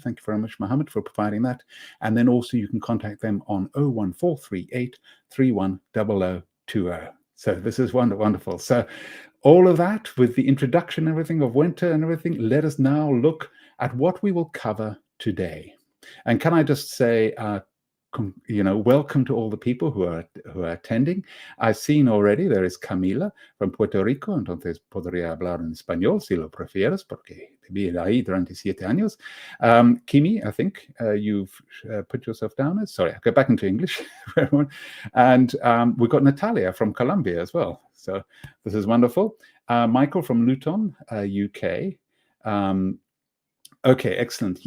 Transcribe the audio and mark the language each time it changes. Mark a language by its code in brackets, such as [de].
[en] Thank you very much, Mohammed, for providing that. And then also you can contact them on 01438 310020. So this is wonderful. So all of that with the introduction and everything of Wenta and everything, let us now look at what we will cover today. And can I just say, welcome to all the people who are attending. I've seen already there is Camila from Puerto Rico, [es] entonces podría hablar en español si lo prefieres, porque viví ahí durante 7 años. [en] Kimi, I think you've put yourself down as, sorry, I'll go back into English for everyone. And we've got Natalia from Colombia as well. So this is wonderful. Michael from Luton, UK. Okay, excellent.